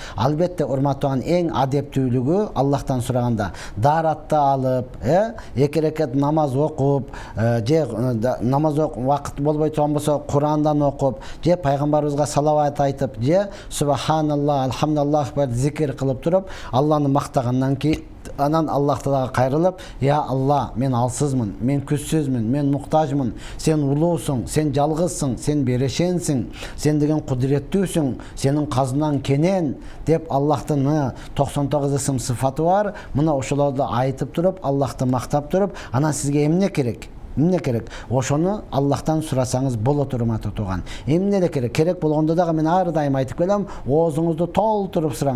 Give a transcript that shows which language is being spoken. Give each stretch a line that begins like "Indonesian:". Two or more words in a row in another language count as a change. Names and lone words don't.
Kyrgyz: Албетте урматтууган, эң адептүүлүгү Аллахтан сураганда даратты алып, эки рекет намаз окуп, же намаз вакыт болбой турган болсо Курандан окуп, же пайгамбарыбызга салават айтып, же
Arabic: سبحان الله، الحمد لله
Kyrgyz: бар зикир кылып туруп, Алланы мактагандан кийин анан Аллахтага кайрылып,
Arabic: يا الله,
Kyrgyz: мен алсызмын, мен күчсүзмүн, мен муктажмын, сен улуусуң, сен жалгызсың, сен берешенсиң, сен деген кудуреттүүсүң, сенин казынаң кенен деп Аллахтын 99 ысым сыфаты бар. Мына ошолорду айтып туруп, Аллахты мактап туруп, анан сизге эмне керек? Эмне керек? Ошону Аллахтан сурасаңыз болот урматтуу тууган. Эмне эле керек? Керек болгондо дагы мен ар дайым айтып келем, оозуңузду толтуруп сураң.